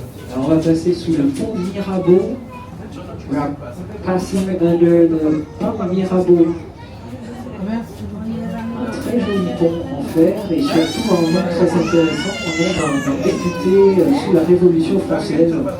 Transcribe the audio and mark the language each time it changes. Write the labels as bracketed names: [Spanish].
[French] Alors on va passer sous le pont Mirabeau. [English] We are passing under the pont Mirabeau. [French] Un très joli pont en fer et surtout un moment très intéressant. On est un député sous la Révolution française.